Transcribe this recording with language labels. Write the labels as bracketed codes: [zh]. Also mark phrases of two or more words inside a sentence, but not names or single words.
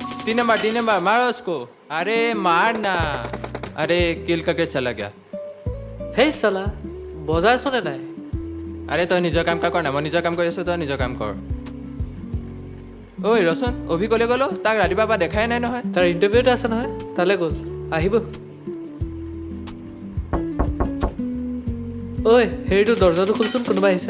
[hi] तीन नंबर मारो उसको। अरे मार ना। अरे किल करके चला गया। हे साला [as] বজাই আছনে নাই? আরে তই নিজৰ কাম কৰ না, মই নিজৰ কাম কৰি আছোঁ, তই নিজৰ কাম কৰ। ঐ ৰচোন, অভি ক'লে গ'লো? তাক ৰাতিপুৱাৰ পৰা দেখাই নাই নহয়। তাৰ ইণ্টাৰভিউ এটা আছে নহয়, তালৈ গ'ল, আহিব। ঐ হেৰিটো দৰ্জাটো খোলচোন, কোনোবা আহিছে।